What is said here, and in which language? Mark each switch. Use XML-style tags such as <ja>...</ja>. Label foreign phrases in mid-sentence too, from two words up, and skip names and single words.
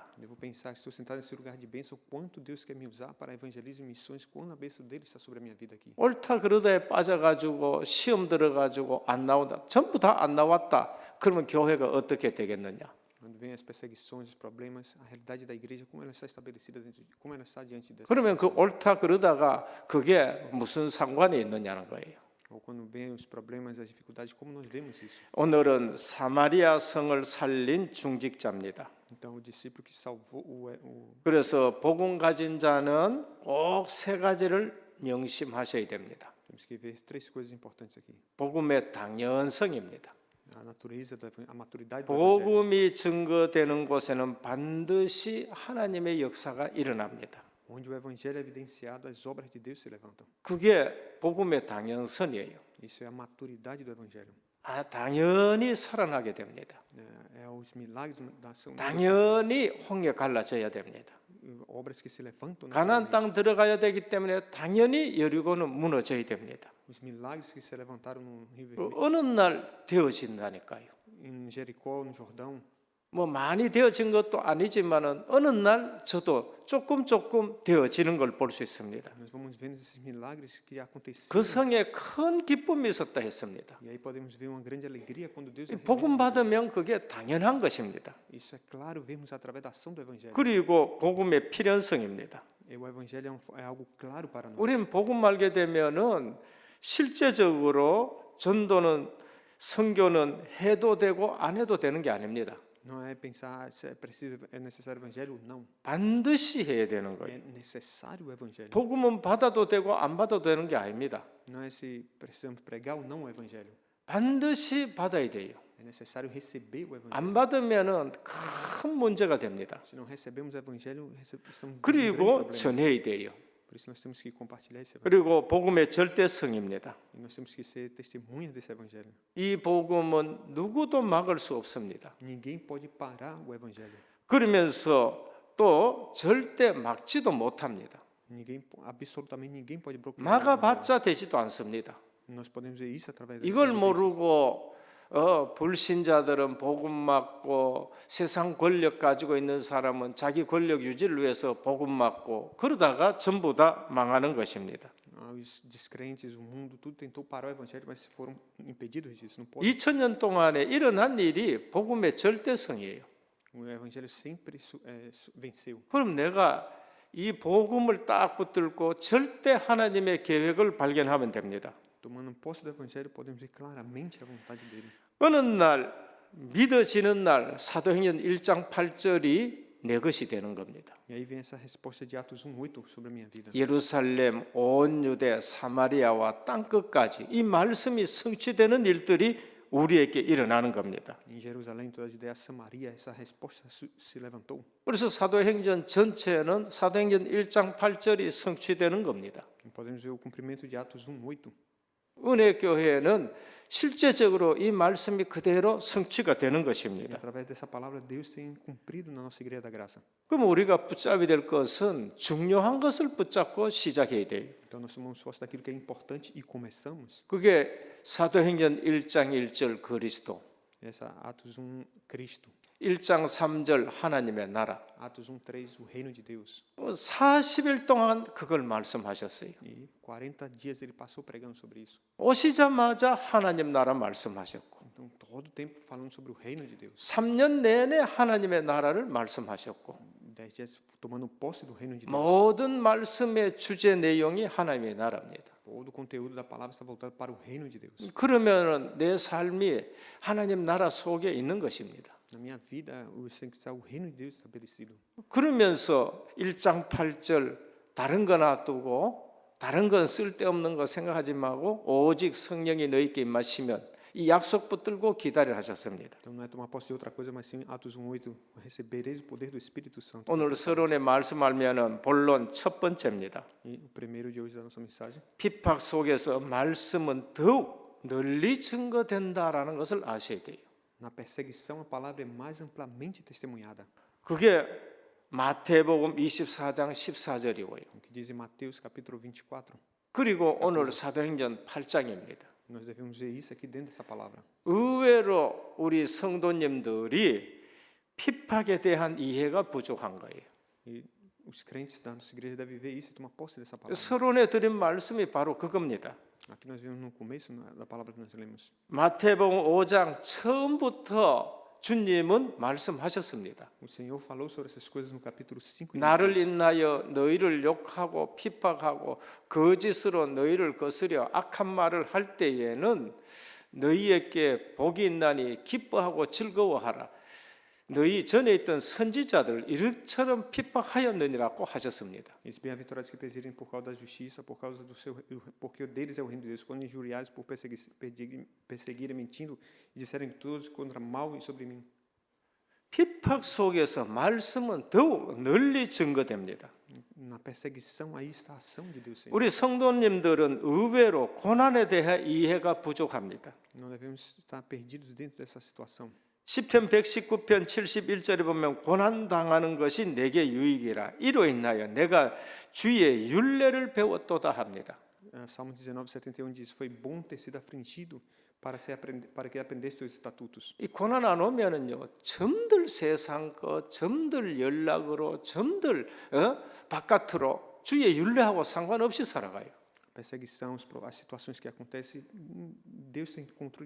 <pt>Devo pensar, estou sentado nesse lugar de bênção, quanto Deus quer me usar para evangelismo e missões, quando a bênção dele está sobre a minha vida aqui.</pt> <ko>옳다 그러다에 빠져가지고 시험 들어가지고 안 나온다 전부 다 안 나왔다 그러면 교회가 어떻게 되겠느냐?</ko> <pt>Quando vem as perseguições, os problemas, a realidade da igreja, como ela está estabelecida, como ela está diante dessa.</pt> <ko>그러면 그 옳다 그러다가 그게 무슨 상관이 있느냐는 거예요.</ko> <pt>Ou quando vem os problemas, as dificuldades, como nós vemos isso?</pt> <ko>오늘은 사마리아 성을 살린 중직자입니다.</ko> <pt>Então, o discípulo que salvou</pt> <ko>그래서 복음 가진 자는 꼭 세 가지를 명심하셔야 됩니다.</ko> <pt>temos que ver três coisas importantes aqui.</pt> <ko>복음의 당연성입니다.</ko> <pt>A natureza, a maturidade do evangelho.</pt> <ko>복음이 증거되는 곳에는 반드시 하나님의 역사가 일어납니다.</ko> <pt>Onde o evangelho é evidenciado, as obras de Deus se levantam.</pt> <ko>그게 복음의 당연성이에요.</ko> <pt>Isso é a maturidade do evangelho.</pt> <ko>당연히 살아나게 됩니다.</ko> <pt>É os milagres da ação.</pt> <ko>당연히 홍해 갈라져야 됩니다.</ko> <pt>Obras que se levantam.</pt> <ko>가나안 땅 들어가야 되기 때문에 당연히 여리고는 무너져야 됩니다.</ko> <pt>Os milagres que se levantaram no Rio Vermelho.</pt> <ko>어느 날 되어진다니까요.</ko> <pt>Em Jericó, no Jordão.</pt> <ko>뭐 많이 되어진 것도 아니지만은 어느 날 저도 조금 되어지는 걸 볼 수 있습니다.</ko> <pt>Nós vamos vendo esses milagres que aconteceram.</pt> <ko>그 성에 큰 기쁨이 있었다 했습니다.</ko> <pt>E aí podemos ver uma grande alegria quando Deus</pt> <ko>복음 받으면 그게 당연한 것입니다.</ko> <pt>Isso é claro, vemos através da ação do evangelho.</pt> <ko>그리고 복음의 필연성입니다.</ko> <pt>E o evangelho é algo claro para nós.</pt> <ko>우리는 복음 알게 되면은 실제적으로 전도는 선교는 해도 되고 안 해도 되는 게 아닙니다.</ko> <pt>Não é pensar se é preciso, é necessário o evangelho ou não.</pt> <ko>반드시 해야 되는</ko> <pt>É</pt> <ko>거예요.</ko> <pt>necessário o evangelho.</pt> <ko>복음은 받아도 되고 안 받아도 되는 게 아닙니다.</ko> <pt>Não é se precisamos pregar ou não o evangelho.</pt> <ko>반드시 받아야 돼요.</ko> <pt>É necessário receber o evangelho.</pt> <ko>안 받으면은 큰 문제가 됩니다.</ko> <pt>Se não recebemos o evangelho, estamos com um grande</pt> <ko>그리고</ko> <pt>problema.</pt> <ko>전해야 돼요.</ko> <pt>Por isso nós temos que compartilhar esse evangelho.</pt> <ko>그리고 복음의 절대성입니다.</ko> <pt>E nós temos que ser testemunhas desse evangelho.</pt> <ko>이 복음은 누구도 막을 수 없습니다.</ko> <pt>Ninguém pode parar o evangelho.</pt> <ko>그러면서 또 절대 막지도 못합니다.</ko> <pt>Ninguém, absolutamente ninguém pode bloquear. o evangelho.</pt> <ko>막아봤자 되지도 않습니다.</ko> <pt>Nós podemos ver isso através da</pt> <ko>이걸</ko> <pt>evidências.</pt> <ko>모르고 불신자들은 복음 맞고 세상 권력 가지고 있는 사람은 자기 권력 유지를 위해서 복음 맞고 그러다가 전부 다 망하는 것입니다.</ko> <pt>Os descrentes, o mundo, tudo tentou parar o evangelho, mas foram impedidos disso. Não pode.</pt> <ko>2000년 동안에 일어난 일이 복음의 절대성이에요.</ko> <pt>O evangelho sempre venceu.</pt> <ko>그럼 내가 이 복음을 딱 붙들고 절대 하나님의 계획을 발견하면 됩니다.</ko> <pt>Tomando posse do evangelho, podemos ver claramente a vontade dele.</pt> <ko>어느 날 믿어지는 날 사도행전 1장 8절이 내 것이 되는 겁니다.</ko> <pt>E aí vem essa resposta de Atos 1:8 sobre a minha vida.</pt> <ko>예루살렘, 온 유대, 사마리아와 땅끝까지 이 말씀이 성취되는 일들이 우리에게 일어나는 겁니다.</ko> <pt>Em Jerusalém, toda a Judeia, Samaria, essa resposta se levantou.</pt> <ko>그래서 사도행전 전체는 사도행전 1장 8절이 성취되는 겁니다.</ko> <pt>E podemos ver o cumprimento de Atos 1:8.</pt> <ko>은혜 교회는 실제적으로 이 말씀이 그대로 성취가 되는</ko> <pt>E</pt> <ko>것입니다.</ko> <pt>através dessa palavra, Deus tem cumprido na nossa igreja da graça.</pt> <ko>그럼 우리가 붙잡아야 될 것은 중요한 것을 붙잡고 시작해야 돼요.</ko> <pt>Então nós tomamos posse daquilo que é importante e começamos.</pt> <ko>그게 사도행전 1장 1절 그리스도,</ko> <pt>Essa Atos 1, Cristo.</pt> <ko>1장 3절 하나님의 나라.</ko> <pt>Atos 1:3, o reino de Deus.</pt> <ko>40일 동안 그걸 말씀하셨어요.</ko> <pt>E 40 dias ele passou pregando sobre isso.</pt> <ko>오시자마자 하나님 나라 말씀하셨고</ko> <pt>Então todo o tempo falando sobre o reino de Deus.</pt> <ko>3년 내내 하나님의 나라를 말씀하셨고</ko> <pt>10 dias tomando posse do reino de Deus.</pt> <ko>모든 말씀의 주제 내용이 하나님의 나라입니다.</ko> <pt>Todo o conteúdo da palavra está voltado para o reino de Deus.</pt> <ko>그러면 내 삶이 하나님 나라 속에 있는 것입니다.</ko> <pt>Na minha vida, está o reino de Deus estabelecido.</pt> <ko>그러면서 1장 8절 다른 거 놔두고 다른 건 쓸데없는 거 생각하지 말고 오직 성령이 너희께 임하시면 이 약속 붙들고 기다리라 하셨습니다.</ko> <pt>Então não é tomar posse de outra coisa, mas sim Atos 1:8, recebereis o poder do Espírito Santo.</pt> <ko>오늘 서론의 말씀하면은 본론 첫 번째입니다.</ko> <pt>E o primeiro de hoje da nossa mensagem,</pt> <ko>핍박 속에서 말씀은 더욱 널리 증거된다라는 것을 아셔야 돼요.</ko> <pt>na perseguição a palavra é mais amplamente testemunhada.</pt> <ko>그게 마태복음 24장 14절이고요.</ko> <pt>O que diz em Mateus capítulo 24.</pt> <ko>그리고 오늘 사도행전 8장입니다.</ko> <pt>Nós devemos ver isso aqui dentro dessa palavra.</pt> <ko>의외로 우리 성도님들이 핍박에 대한 이해가 부족한 거예요.</ko> <pt>E os crentes da nossa igreja devem ver isso e tomar posse dessa palavra.</pt> <ko>서론에 드린 말씀이 바로 그겁니다.</ko> <pt>Aqui nós vemos no começo da palavra que nós lemos.</pt> <ko>마태복음 5장 처음부터 주님은 말씀하셨습니다.</ko> <pt>O Senhor falou sobre essas coisas no capítulo 5.</pt> <ko>나를 인하여 너희를 욕하고 핍박하고 거짓으로 너희를 거스려 악한 말을 할 때에는 너희에게 복이 있나니 기뻐하고 즐거워하라. 너희 전에 있던 선지자들 이처럼 핍박하였느니라고 하셨습니다.</ko> <pt>Esses bem-aventurados que perseguirem por causa da justiça, por causa do seu, porque deles é o reino de Deus. Quando injuriares por perseguirem mentindo e disserem todos contra mal e sobre mim.</pt> <ko>핍박 속에서 말씀은 더욱 널리 증거됩니다.</ko> <pt>Na perseguição aí está a ação de Deus. Senhor.</pt> <ko>우리 성도님들은 의외로 고난에 대해 이해가 부족합니다.</ko> <pt>Não devemos estar perdidos dentro dessa situação.</pt> <ko>시편 119편 71절에 보면 고난 당하는 것이 내게 유익이라 이로 인하여 내가 주의 율례를 배웠도다 합니다.</ko> <pt>Salmo 19:71 diz: Foi bom ter sido afligido para que aprendesse os estatutos.</pt> <ko>이 고난 안 오면은요 점들 세상 것, 점들 연락으로, 점들 바깥으로 주의 율례하고 상관없이 살아가요.</ko> <pt>Perseguição, as situações que acontecem, Deus tem controle de</pt>